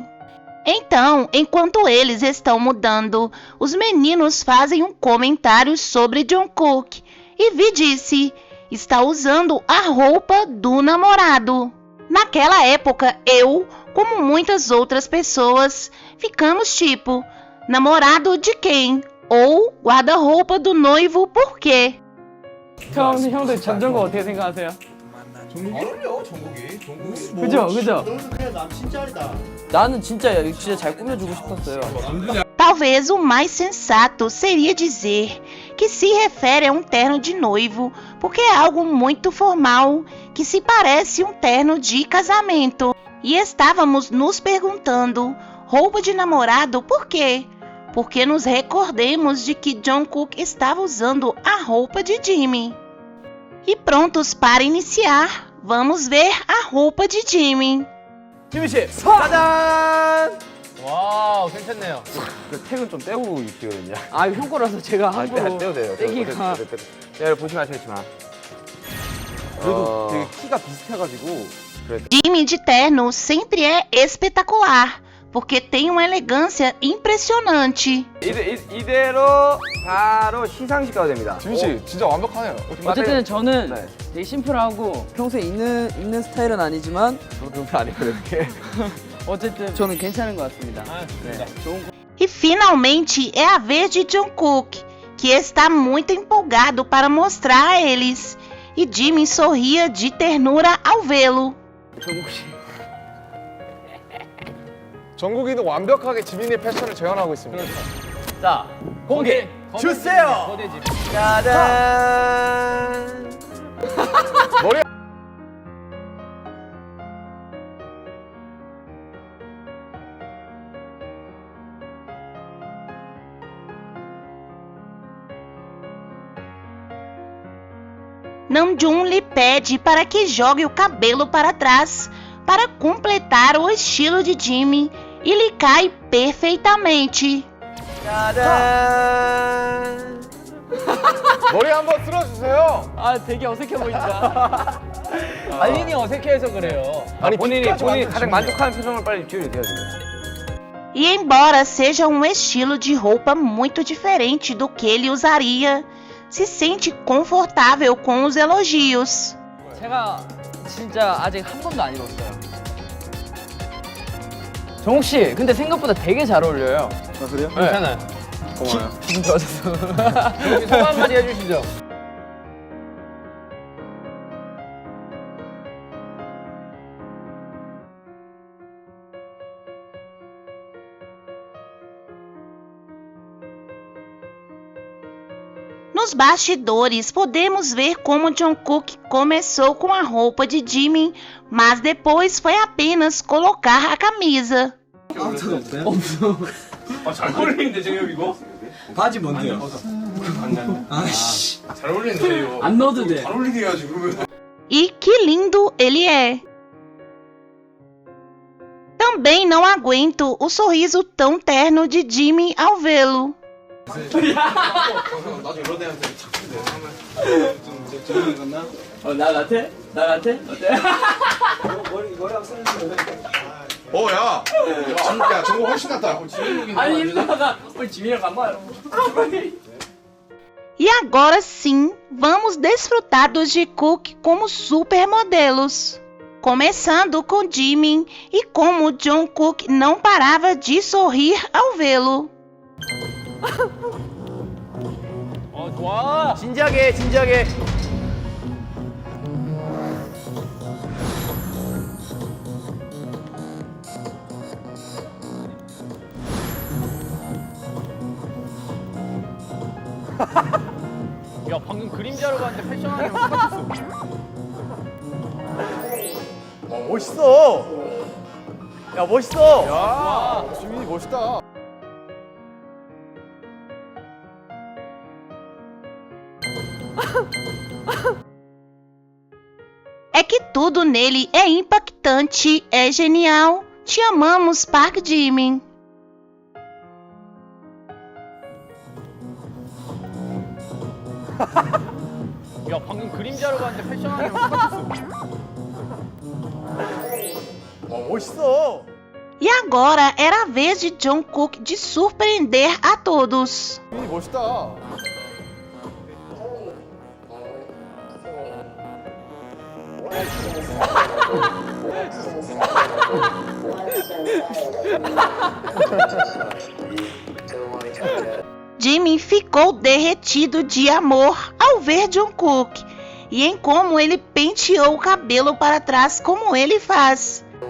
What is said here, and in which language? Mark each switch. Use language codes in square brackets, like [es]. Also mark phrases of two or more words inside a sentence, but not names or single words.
[pt] Então, enquanto eles estão mudando, os meninos fazem um comentário sobre Jungkook e Vi disse, está usando a roupa do namorado. Naquela época, eu, como muitas outras pessoas, ficamos tipo, namorado de quem? Ou guarda-roupa do noivo por quê? [ko] 형들 전정국 어떻게 생각하세요? 어울려 정국이. 그죠? 그냥 남 진짜리다. 나는 진짜 잘 꾸며주고 싶었어요. [pt] Talvez o mais sensato seria dizer que se refere a um terno de noivo, porque é algo muito formal, que se parece um terno de casamento. E estávamos nos perguntando, roupa de namorado por quê? Porque nos recordemos de que Jungkook estava usando a roupa de Jimin. E prontos para iniciar, vamos ver a roupa de Jimin. [ko] 지민 씨, 짜잔! 와우, 괜찮네요. 택은 좀 떼고 입히거든요. 아, 이거 형 거라서 제가 함부로 떼도 돼요. 떼기가. 네, 보시면 아시겠지만. 그래도 되게 키가 비슷해가지고. [pt] Jimin de terno sempre é espetacular, porque tem uma elegância impressionante. [ko] 이대로 바로 시상식 가도 됩니다. 지민 씨, 진짜 완벽하네요. 어쨌든 저는 네. 되게 심플하고 평소에 입는 스타일은 아니지만 저도 아니고요, 이렇게. 어쨌든 저는 괜찮은 것 같습니다. 네, 좋은 거. [pt] E finalmente é a vez de Jungkook, que está muito empolgado para mostrar a eles. E Jimin sorria de ternura ao vê-lo. [ko] 정국 씨. 정국이도 완벽하게 지민의 패션을 재현하고 있습니다. 자, 공개 주세요! 짜잔! 머리 [pt] Namjoon lhe pede para que jogue o cabelo para trás para completar o estilo de Jimin e lhe cai perfeitamente. [ko] 짜잔! 머리 한번 쓸어주세요. 아, 되게 어색해 보인다. 알린이 어색해서 그래요. 아니 본인이 빛까지 가장 만드시면 만족하는 표정을 빨리 지어야 돼요, 지금. [pt] E embora seja um estilo de roupa muito diferente do que ele usaria, se sente confortável com os elogios. [ko] 제가 진짜 아직 한 번도 안 입었어요. 정욱 씨, 근데 생각보다 되게 잘 어울려요. 아, 그래요? 괜찮아요. 고마워요. 기분 좋아졌어. 여기 소감 한마디 해주시죠. [pt] Nos bastidores, podemos ver como Jungkook começou com a roupa de Jimin, mas depois foi apenas colocar a camisa. [ko] 잘 어울리는데 지금 이거? 바지 뭔데요? 아씨. 잘 어울리는데 이거. 안 넣어도 돼. 잘 어울리게 해야지 그러면. [pt] E que lindo ele é! Também não aguento o sorriso tão terno de Jimin ao vê-lo. [ko] 나중에 이런 애한테 착수돼. 나 같아? 나 같아? 어때? 야, 정국 훨씬 낫다. 아니 힘들다가 우리 지민이랑 간봐요. [pt] E agora sim, vamos desfrutar dos Jungkook como supermodelos. Começando com Jimin e como Jungkook não parava de sorrir ao vê-lo. [ko] 좋아. 진지하게, 진지하게. 야, 방금 그림자로 봤는데 패션하는 똑같았어. 멋있어. 야, 멋있어. 야, 지민이 멋있다. [pt] É que tudo nele é impactante, é genial. Te amamos, Park Jimin. [ko] 야, 방금 그림자로 봤는데 패션하는 똑같았어. 멋있어. [pt] E agora era a vez de Jungkook de surpreender a todos. [ko] 지민이 멋있다. [pt] Jimin ficou derretido de amor ao ver Jungkook e em como ele penteou o cabelo para trás como ele faz.